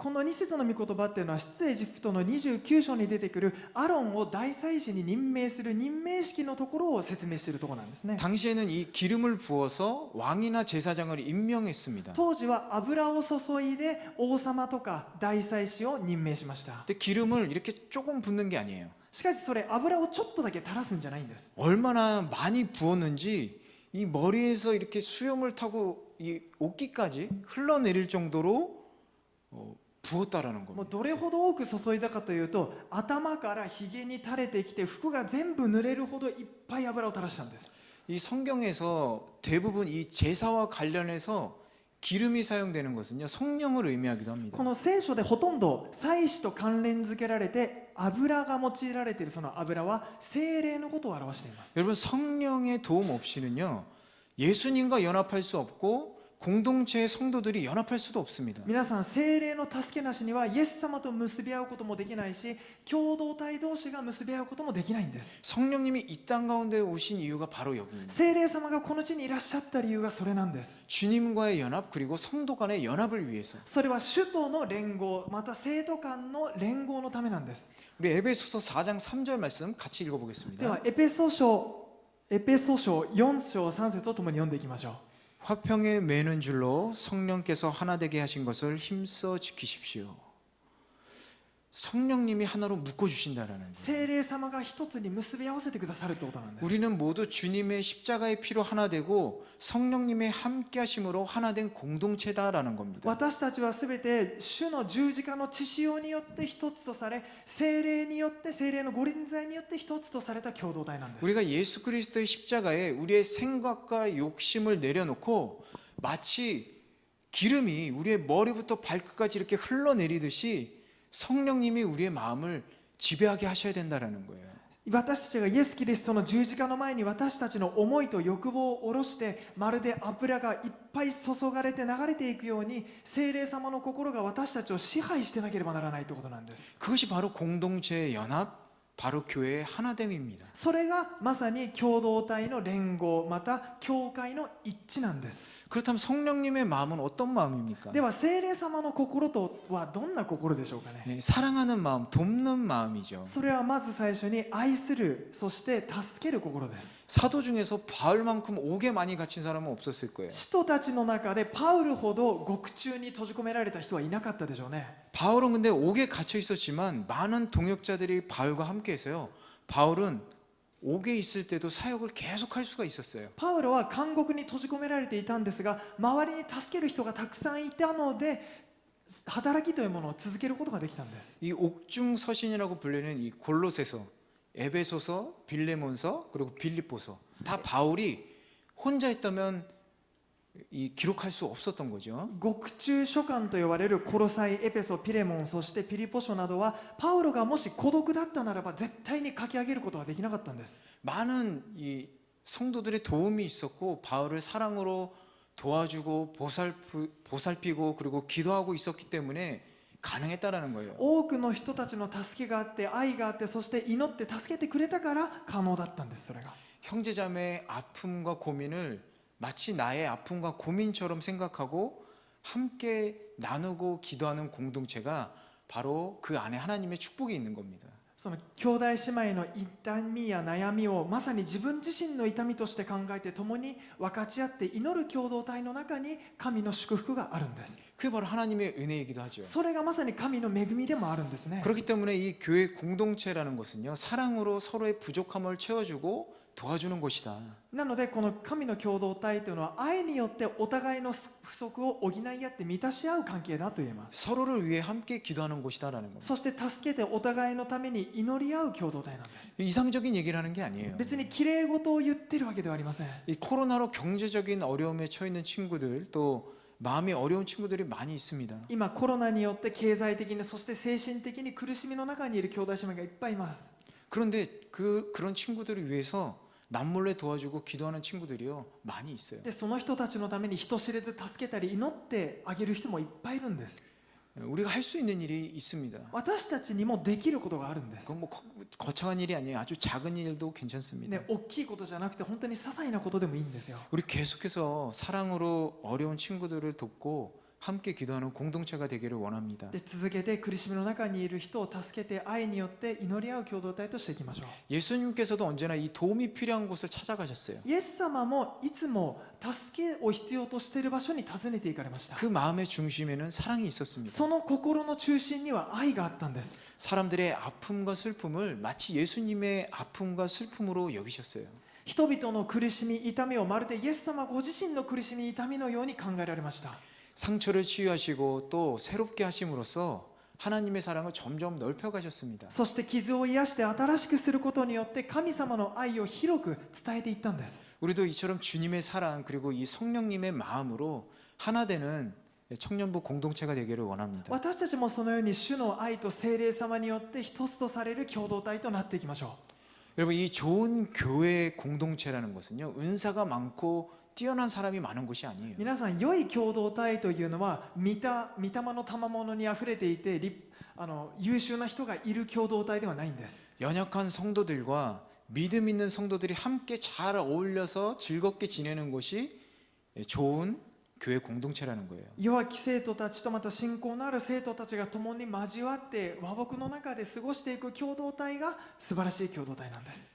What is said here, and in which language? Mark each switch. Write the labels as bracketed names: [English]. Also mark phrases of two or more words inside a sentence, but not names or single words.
[Japanese] この2節の御言葉っていうのは出エジプトの29章に出てくるアロンを大祭司に任命する任命式のところを説明しているところなんですね。 [Korean] 당시에는 이 기름을 부어서 왕이나 제사장을 임명했습니다. [Japanese] 当時は油を注いで王様とか大祭司を任命しました。 [Korean] 근데 기름을 이렇게 조금 붓는 게 아니에요. [Japanese] しかしそれ油をちょっとだけ垂らすんじゃないんです。 [Korean] 얼마나 많이 부었는지 이 머리에서 이렇게 수염을 타고 이 옷깃까지 흘러내릴 정도로 부었다라는 もう 겁니다. [Japanese] どれほど多く注いだかというと頭からひげに垂れてきて服が全部濡れるほどいっぱい油を垂らしたんです。 [Korean] 이 성경에서 대부분 이 제사와 관련해서 기름이 사용되는 것은요 성령을 의미하기도 합니다. [Japanese] この聖書でほとんど祭司と関連づけられて油が用いられているその油は聖霊のことを表しています。 [Korean] 여러분 성령의 도움 없이는요 예수님과 연합할 수 없고 공동체의 성도들이 연합할 수도 없습니다. [Japanese] 皆さん、聖霊の助けなしにはイエス様と結び合うこともできないし、共同体同士が結び合うこともできないんです。 [Korean] 성령님이 이 땅 가운데 오신 이유가 바로 여기입니다. [Japanese] 聖霊様がこの地にいらっしゃった理由がそれなんです。 [Korean] 주님과의 연합 그리고 성도 간의 연합을 위해서. [Japanese] それは主との連合、また生徒間の連合のためなんです。 [Korean] 우리 에베소서 4장 3절 말씀 같이 で 읽어보겠습니다. [Japanese] はエペソ書4章3節を共に読んでいきましょう。 [Korean] 화평에 매는 줄로 성령께서 하나 되게 하신 것을 힘써 지키십시오. 성령님이 하나로 묶어주신다라는 거예요. [Japanese] 聖霊様が一つに結び合わせてくださるってことなんです。 [Korean] 우리는 모두 주님의 십자가의 피로 하나 되고 성령님의 함께 하심으로 하나 된 공동체다라는 겁니다. [Japanese] 私たちはすべて主の十字架の血潮によって一つとされ、聖霊によって聖霊のご臨在によって一つとされた共同体なんです。 [Korean] 우리가 예수 그리스도의 십자가에 우리의 생각과 욕심을 내려놓고 마치 기름이 우리의 머리부터 발끝까지 이렇게 흘러내리듯이 성령님이 우리의 마음을 지배하게 하셔야 된다라는 거예요. [Japanese] 私たちがイエス・キリストの十字架の前に私たちの思いと欲望を下ろして、まるで油がいっぱい注がれて流れていくように、聖霊様の心が私たちを支配してなければならないということなんです。 [Korean] 그것이 바로 공동체의 연합, 바로 교회의 하나됨입니다. [Japanese] それがまさに共同体の連合、また教会の一致なんです。 [Korean] 그렇다면 성령님의 마음은 어떤 마음입니까? [Japanese] では聖霊様の心とはどんな心でしょうかね。 [Korean] 네, 사랑하는 마음, 돕는 마음이죠. [Japanese] それはまず最初に愛する、そして助ける心です。 [Korean] 사도 중에서 바울만큼 옥에 많이 갇힌 사람은 없었을 거예요. [Japanese] 使徒たちの中でパウルほど獄中に閉じ込められた人はいなかったでしょうね。 [Korean] 바울은 근데 옥에 갇혀 있었지만 많은 동역자들이 바울과 함께해서요. 바울은 옥에 있을 때도 사역을 계속할 수가 있었어요. [Japanese] パウロは監獄に閉じ込められていたんですが、周りに助ける人がたくさんいたので、働きというものを続けることができたんです。 [Korean] 이 옥중 서신이라고 불리는 이 골로새서, 에베소서, 빌레몬서 그리고 빌립보서 다 바울이 혼자 있다면 이 기록할 수 없었던 거죠. [Japanese] 獄中書簡と呼ばれるコロサイ、エペソ、ピレモン、そしてピリポ書などはパウロがもし孤独だったならば絶対に書き上げることができなかったんです。 [Korean] 많은 이 성도들의 도움이 있었고 바울을 사랑으로 도와주고 보살피고 그리고 기도하고 있었기 때문에 가능했다라는 거예요. [Japanese] 多くの人たちの助けがあって、愛があって、そして祈って助けてくれたから可能だったんです。それが [Korean] 형제자매의 아픔과 고민을 마치 나의 아픔과 고민처럼 생각하고 함께 나누고 기도하는 공동체가 바로 그 안에 하나님의 축복이 있는 겁니다. [Japanese] その兄弟姉妹の痛みや悩みをまさに自分自身の痛みとして考えて、共に分かち合って祈る共同体の中に神の祝福があるんです。 [Korean] 그게 바로 하나님의 은혜이기도 하죠. [Japanese] それがまさに神の恵みでもあるんですね。 [Korean] 그렇기 때문에 이 교회 공동체라는 것은요, 사랑으로 서로의 부족함을 채워주고 도와주는 것이다. [Japanese] なのでこの神の共同体というのは愛によってお互いの不足を補い合って満たし合う関係だと言えます。 [Korean] 서로를 위해 함께 기도하는 것이다라는 겁니다. [Japanese] そして助けてお互いのために祈り合う共同体なんです。 [Korean] 이상적인 얘기를 하는 게 아니에요. [Japanese] 別に綺麗事を言ってるわけではありません。 [Korean] 이 코로나로 경제적인 어려움에 처해 있는 친구들, 또 마음이 어려운 친구들이 많이 있습니다. [Japanese] 今コロナによって経済的に、そして精神的に苦しみの中にいる兄弟姉妹がいっぱいいます。 [Korean] 그런데 그런 친구들을 위해서 남몰래 도와주고 기도하는 친구들이요, 많이 있어요. [Japanese] でその人たちのために人知れず助けたり祈ってあげる人もいっぱいいるんです。 [Korean] 우리가 할 수 있는 일이 있습니다. [Japanese] 私たちにもできることがあるんです。 [Korean] 그건 뭐 거창한 일이 아니에요. 아주 작은 일도 괜찮습니다. [Japanese] ね、大きいことじゃなくて本当に些細なことでもいいんですよ。 [Korean] 우리 계속해서 사랑으로 어려운 친구들을 돕고 함께 기도하는 공동체가 되기를 원합니다. [Japanese] で続けて苦しみの中にいる人を助けて愛によって祈り合う共同体としていきましょう。 [Korean] 예수님께서도 언제나 이 도움이 필요한 곳을 찾아가셨어요. [Japanese] イエス様もいつも助けを必要としている場所に訪ねて行かれました。 [Korean] 그 마음의 중심에는 사랑이 있었습니다. [Japanese] その心の中心には愛があったんです。 [Korean] 사람들의 아픔과 슬픔을 마치 예수님의 아픔과 슬픔으로 여기셨어요. [Japanese] 人々の苦しみ痛みをまるでイエス様ご自身の苦しみ痛みのように考えられました。 [Korean] 상처를 치유하시고 또 새롭게 하심으로써 하나님의 사랑을 점점 넓혀 가셨습니다. [Japanese] そして傷を癒して新しくすることによって神様の愛を広く伝えていったんです。 [Korean] 우리도 이처럼 주님의 사랑 그리고 이 성령님의 마음으로 하나 되는 청년부 공동체가 되기를 원합니다. [Japanese] 私たちもそのように主の愛と聖霊様によって一つとされる共同体となっていきましょう。 [Korean] 여러분, 이 좋은 교회 공동체라는 것은요, 은사가 많고 뛰어난 사람이 많은 곳이 아니에요. [Japanese] 皆さん、良い共同体というのは御霊の賜物にあふれていて優秀な人がいる共同体ではないんです。 [Korean] 연약한 성도들과 믿음 있는 성도들이 함께 잘 어울려서 즐겁게 지내는 것이 좋은 교회 공동체라는 거예요. [Japanese] 弱き生徒たちとまた信仰のある生徒たちが共に交わって和睦の中で過ごしていく共同体が素晴らしい共同体なんです。